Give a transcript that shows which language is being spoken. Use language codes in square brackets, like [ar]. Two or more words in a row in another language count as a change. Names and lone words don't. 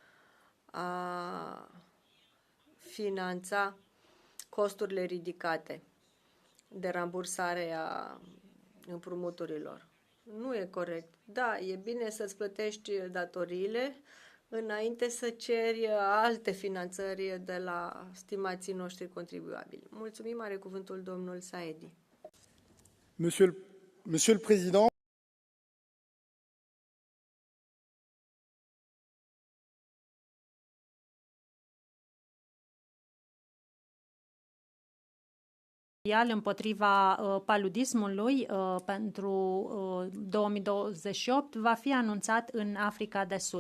[ro] a finanța costurile ridicate de rambursare a împrumuturilor. Nu e corect. Da, e bine să-ți plătești datoriile înainte să ceri alte finanțări de la stimații noștri contribuabili. Mulțumim, are cuvântul domnul Saedi. [fr] Monsieur le Président, [ro] împotriva paludismului pentru 2028 va fi anunțat în Africa de Sud.